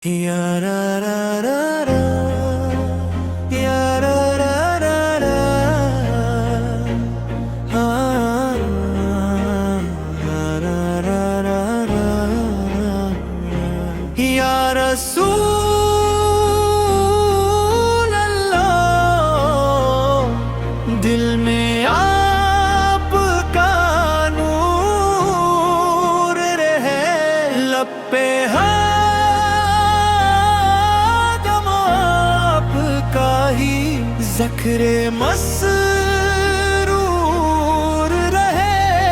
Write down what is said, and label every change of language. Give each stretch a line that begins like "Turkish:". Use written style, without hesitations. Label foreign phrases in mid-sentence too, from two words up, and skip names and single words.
Arabic: یا را را را را یا را را را را را را را را یا رسول
Urdu: اللہ دل میں آپ کا نور رہے لب پہ ذکر مسرور رہے